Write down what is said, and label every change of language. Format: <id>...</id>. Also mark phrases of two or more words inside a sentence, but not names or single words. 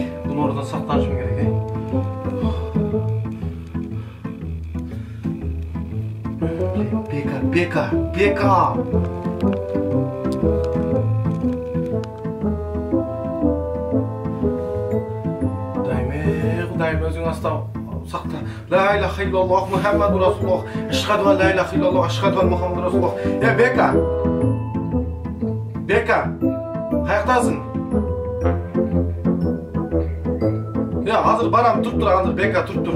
<ky>Бул ордон сактанышым керек, Бека. Кудайым өзүң астап сакта.</ky> <ar>لا إله إلا الله محمد رسول الله. أشهد أن لا إله إلا الله، أشهد أن محمدا رسول الله.</ar> <ky>Бека. Каяктасың? Азыр барам, туруп тур, азыр Бека туруп тур.</ky>